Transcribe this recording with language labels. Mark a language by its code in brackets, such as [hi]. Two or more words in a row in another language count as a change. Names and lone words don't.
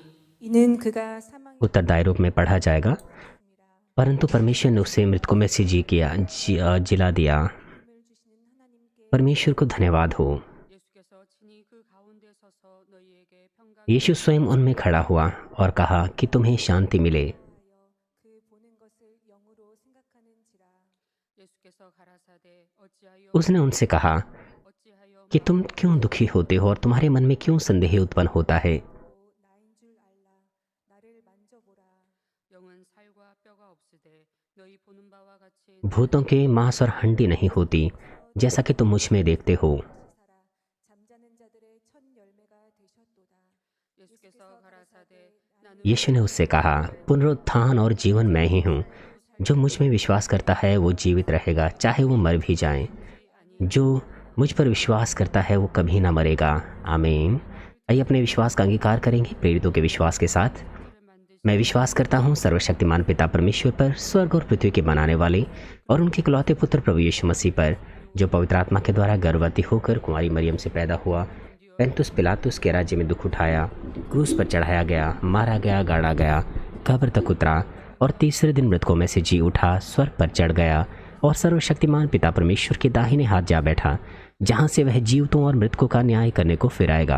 [ko] 이는 그가 사망 [hi] उत्तरदायी रूप में पढ़ा जाएगा, परंतु परमेश्वर ने उसे मृतकों में से जिला दिया। परमेश्वर को धन्यवाद हो। [ko] 예수께서 친히 그 가운데 서서 너희에게 평강. [hi] यीशु स्वयं उनमें खड़ा हुआ और कहा कि तुम्हें शांति मिले। [ko] 그 보는 것을 영으로 생각하는지라. 예수께서 가라사대 어찌하여 [hi] उसने उनसे कहा [ko] 어찌하여 [hi] कि तुम क्यों दुखी होते हो और तुम्हारे मन में क्यों संदेह उत्पन्न होता है। [ko] 나인 줄 알라. 나를 만져보라. 영은 살과 뼈가 없으되 너희 보는 바와 같이 [hi] भूतों के मांस और हड्डी नहीं होती, जैसा कि तुम मुझ में देखते हो। [ko] 살아 잠자는 자들의 첫 열매가 되셨도다. 예수께서 가라사대 나는 [hi] यीशु ने उससे कहा, पुनरुत्थान और जीवन मैं ही हूँ। जो मुझ में विश्वास करता है वो जीवित रहेगा, चाहे वो मर भी जाए। जो मुझ पर विश्वास करता है वो कभी ना मरेगा। आमीन। आइए अपने विश्वास का अंगीकार करेंगे प्रेरितों के विश्वास के साथ। मैं विश्वास करता हूँ सर्वशक्तिमान पिता परमेश्वर पर, स्वर्ग और पृथ्वी के बनाने वाले, और उनके इकलौते पुत्र प्रभु यीशु मसीह पर, जो पवित्र आत्मा के द्वारा गर्भवती होकर कुंवारी मरियम से पैदा हुआ, पेंतुस पिलातुस के राज्य में दुख उठाया, क्रूस पर चढ़ाया गया, मारा गया, गाड़ा गया, कब्र तक उतरा और तीसरे दिन मृतकों में से जी उठा, स्वर्ग पर चढ़ गया और सर्वशक्तिमान पिता परमेश्वर के दाहिने हाथ जा बैठा, जहाँ से वह जीवतों और मृतकों का न्याय करने को फिर आएगा।